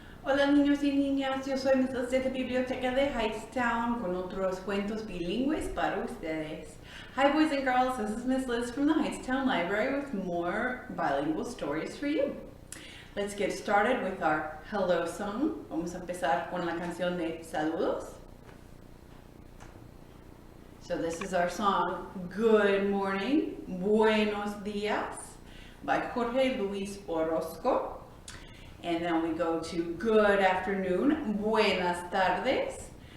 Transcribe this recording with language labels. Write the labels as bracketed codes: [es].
[es] Hola niños y niñas, yo soy Mrs. de la biblioteca de Hightstown con otros cuentos bilingües para ustedes. [en] Hi boys and girls, this is Miss Liz from the Hightstown Library with more bilingual stories for you. Let's get started with our hello song. [es] Vamos a empezar con la canción de saludos. [en] So this is our song, Good Morning, Buenos Días, by Jorge Luis Orozco. And then we go to good afternoon, [es] buenas tardes.